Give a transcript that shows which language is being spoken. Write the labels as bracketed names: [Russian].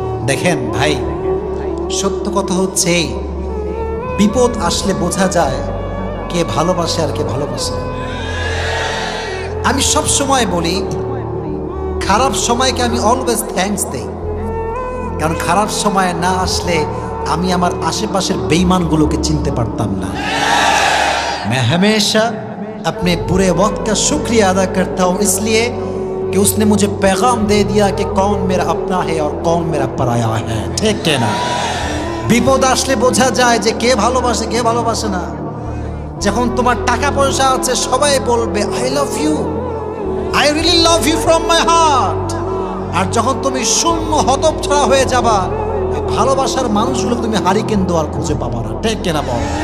[Bangla] দেখেন ভাই, সত্য কথা হচ্ছে এই, বিপদ আসলে বোঝা যায় কে ভালোবাসে আর কে ভালোবাসে না। আমি সব সময় বলি খারাপ সময়কে আমি অলওয়েজ থ্যাঙ্কস দেই, কারণ খারাপ সময় না আসলে আমি আমার আশেপাশের বেঈমানগুলোকে চিনতে পারতাম না। [Hindi] मैं हमेशा अपने बुरे वक्त का शुक्रिया अदा करता हूँ इसलिए कि उसने मुझे पैगाम दे दिया कि कौन मेरा अपना है और कौन मेरा पराया है। [Bangla] ঠিক না? বিপদ আসলে বোঝা যায় যে কে ভালোবাসে কে ভালোবাসে না। যখন তোমার টাকা পয়সা আছে সবাই বলবে [English] I love you, I really love you from my heart. [Bangla] আর যখন তুমি শূন্য হতচ্ছাড়া হয়ে যাবা, ভালোবাসার মানুষগুলো তুমি হারিকেন দোয়ার খুঁজে পাবা না। ঠিক কিনা বল?